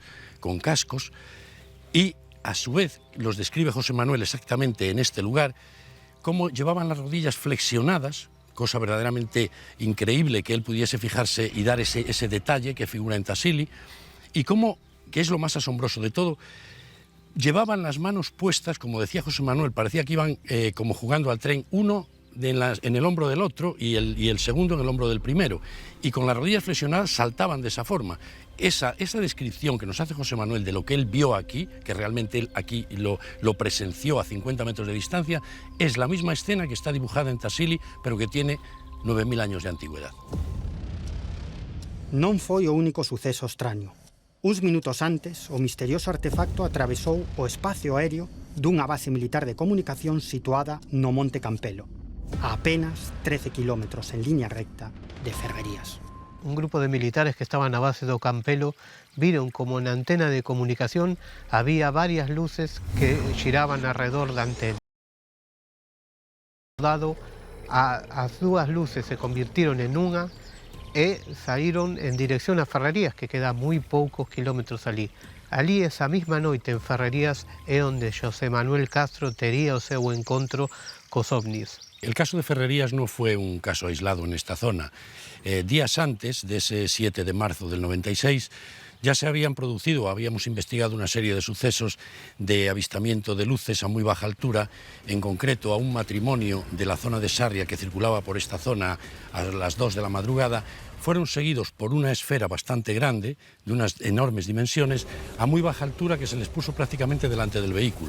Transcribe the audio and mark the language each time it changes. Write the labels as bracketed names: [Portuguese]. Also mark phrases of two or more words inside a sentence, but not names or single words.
[Spanish] con cascos, y a su vez los describe José Manuel exactamente en este lugar, cómo llevaban las rodillas flexionadas, cosa verdaderamente increíble que él pudiese fijarse y dar ese detalle que figura en Tassili, y cómo, que es lo más asombroso de todo, llevaban las manos puestas, como decía José Manuel, parecía que iban como jugando al tren, uno en el hombro del otro y el segundo en el hombro del primero, y con las rodillas flexionadas saltaban de esa forma. Esa descripción que nos hace José Manuel de lo que él vio aquí, que realmente él aquí lo presenció a 50 metros de distancia, es la misma escena que está dibujada en Tassili, pero que tiene 9.000 años de antigüedad. [Galician] Non foi o único suceso extraño. Uns minutos antes, o misterioso artefacto atravesou o espacio aéreo dunha base militar de comunicación situada no Monte Campelo, a apenas 13 kilómetros en línea recta de Ferrerías. Un grupo de militares que estaban na base do Campelo viron como na antena de comunicación había varias luces que xiraban alrededor da antena. As dúas luces [Spanish] se convirtieron [Galician] en unha e saíron en dirección a Ferrerías, que queda moi poucos kilómetros ali. Ali, esa mesma noite en Ferrerías, é onde José Manuel Castro tería o seu encontro cos ovnis. [Spanish] El caso de Ferrerías no fue un caso aislado en esta zona. Días antes de ese 7 de marzo del 96 ya se habían producido, habíamos investigado una serie de sucesos de avistamiento de luces a muy baja altura, en concreto a un matrimonio de la zona de Sarria que circulaba por esta zona a las 2 de la madrugada, fueron seguidos por una esfera bastante grande, de unas enormes dimensiones, a muy baja altura que se les puso prácticamente delante del vehículo.